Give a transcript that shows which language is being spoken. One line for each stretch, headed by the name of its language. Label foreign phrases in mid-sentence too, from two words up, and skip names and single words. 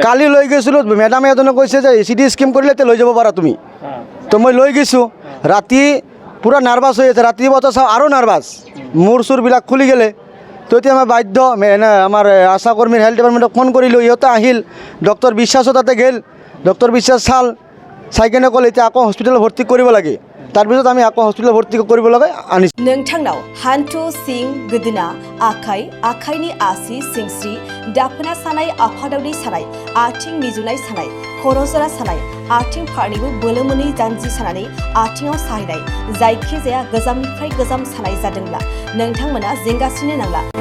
Assamese: কালি লৈ গৈছিলোঁ মেডামে এজনে কৈছে যে CT স্কেন কৰিলে এতিয়া লৈ যাব পাৰা তুমি তো মই লৈ গৈছোঁ ৰাতি পূৰা নাৰ্ভাছ হৈ আছে ৰাতিপুৱা চাওঁ আৰু নাৰ্ভাছ মূৰ চুৰবিলাক খুলি গ'লে তো এতিয়া মই বাধ্য আমাৰ আশা কৰ্মীৰ
English: health department
Assamese: ফোন কৰিলোঁ ইহঁতে আহিল ডক্টৰ বিশ্বাসো তাতে গ'ল ডক্টৰ বিশ্বাস চাই কেনে ক'লে এতিয়া আকৌ হস্পিটেলত ভৰ্তি কৰিব লাগে তাৰপিছত আমি আকৌ হস্পিটেলত ভৰ্তি কৰিব লাগে আনিছোঁ
Bodo: नोंथांनाव हान्थु सिं गोदोना आखाइ आखाइनि आसि सिंस्रि दाफोना सानाय आफादावनि सानाय आथिं मिजुनाय सानाय खर' जरा सानाय आथिं फारनैबो बोलो मोनै जानजि सानानै आथिङाव साहैनाय जायखिजाया गोजामनिफ्राय गोजाम सानाय जादोंब्ला नोंथांमोना जिंगासिनो नांला